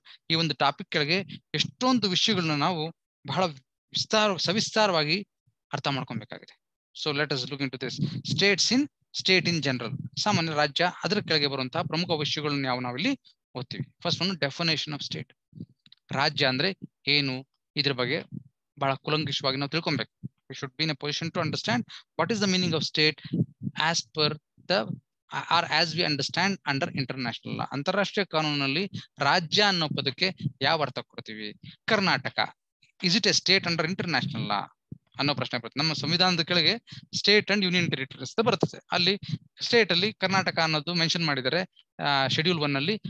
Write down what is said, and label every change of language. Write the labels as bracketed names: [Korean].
[Kannada] ಈ ಒಂದು ಟಾಪಿಕ್ ಕೆಳಗೆ ಎಷ್ಟೊಂದು ವಿಷಯಗಳನ್ನ ನಾವು ಬಹಳ ಸವಿಸ್ತಾರವಾಗಿ ಅರ್ಥ ಮಾಡ್ಕೊಬೇಕಾಗಿದೆ. [English] So let us look into this. [Kannada] State in general, ಸಾಮಾನ್ಯ ರಾಜ್ಯ, ಅದರ ಕೆಳಗೆ ಬರುವಂತಹ ಪ್ರಮುಖ ವಿಷಯಗಳನ್ನ ನಾವಿಲ್ಲಿ ಓದ್ತೀವಿ. ಫಸ್ಟ್ ಒಂದು ಡೆಫಿನೇಷನ್ ಆಫ್ ಸ್ಟೇಟ್. ರಾಜ್ಯ ಅಂದ್ರೆ ಏನು, ಇದ್ರ ಬಗ್ಗೆ ಬಹಳ ಕುಲಂಕಷವಾಗಿ ನಾವು ತಿಳ್ಕೊಬೇಕು. [English] We should be in a position to understand what is the meaning of state as per the or as we understand under international law. [Kannada] ಅಂತಾರಾಷ್ಟ್ರೀಯ ಕಾನೂನಲ್ಲಿ ರಾಜ್ಯ ಅನ್ನೋ ಪದಕ್ಕೆ ಯಾವ ಅರ್ಥ ಕೊಡ್ತೀವಿ? [English] Karnataka, is it a state under international law [Kannada] ಅನ್ನೋ ಪ್ರಶ್ನೆ ಬರುತ್ತೆ. ನಮ್ಮ ಸಂವಿಧಾನದ ಕೆಳಗೆ ಸ್ಟೇಟ್ ಅಂಡ್ ಯೂನಿಯನ್ ಟೆರಿಟರೀಸ್ ಬರ್ತದೆ. ಅಲ್ಲಿ ಸ್ಟೇಟ್ ಅಲ್ಲಿ ಕರ್ನಾಟಕ ಅನ್ನೋದು ಮೆನ್ಷನ್ ಮಾಡಿದ್ದಾರೆ ಶೆಡ್ಯೂಲ್ 1 ಅಲ್ಲಿ.